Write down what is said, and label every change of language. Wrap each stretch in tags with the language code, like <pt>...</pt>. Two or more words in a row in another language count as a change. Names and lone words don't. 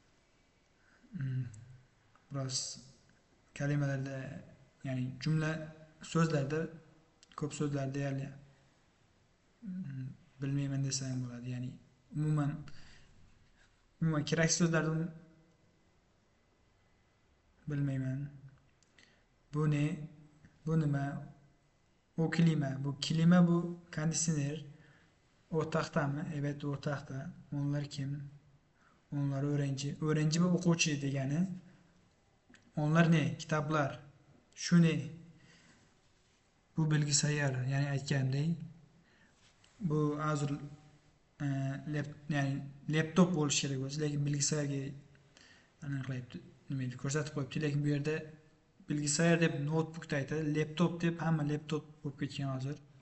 <uz>Biroz kalimalarda, ya'ni jumla so'zlarda ko'p so'zlar deyarli bilmayman desa ham bo'ladi. Ya'ni umuman kerak so'zlarni bilmayman.</uz> <tr>Bu ne?</tr> <uz>Bu nima?</uz> <tr>O klima.</tr> <uz>Bu klima bu konditsioner. O'rtaqdami? Evet, o'rtaqda.</uz> <tr>Onlar kim? Onlar öğrenci.</tr> <uz>Öğrenci bu o'quvchi degani.</uz> <tr>Onlar ne? Kitaplar. Şu ne? Bu bilgisayar.</tr> <uz>Ya'ni aytgandek, bu hozir ya'ni laptop bo'lishi kerak o'zi, lekin bilgisayarga aniqlayapti, nima deb ko'rsatib qo'yibdi. Lekin bu yerda bilgisayar deb notebookda aytadi, laptop deb hamma laptop bo'lib ketgan hozir.</uz>